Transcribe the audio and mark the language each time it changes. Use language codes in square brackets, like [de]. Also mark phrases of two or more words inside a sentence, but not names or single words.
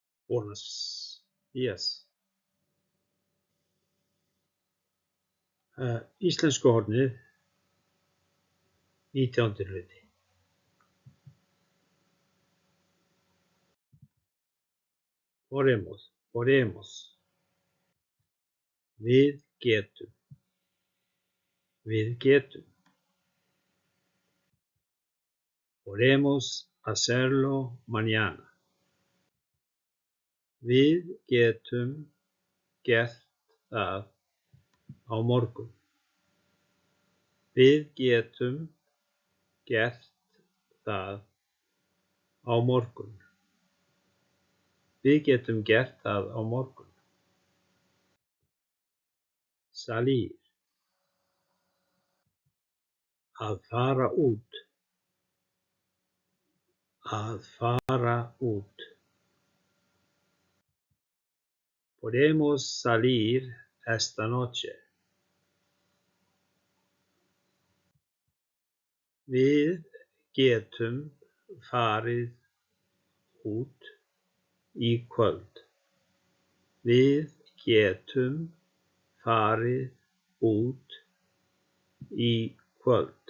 [es] Buenos días. [is] Íslensku hornið, 19. hluti. [es] Oremos. [is] Við getum. [es] Podemos hacerlo mañana. [is] Við getum gert það á morgun. Við getum gert það á morgun. Við getum gert það á morgun. Salir. Að fara út. Að fara út. [es] Podemos salir esta noche. [is] Við getum farið út í kvöld. Við getum farið út í kvöld.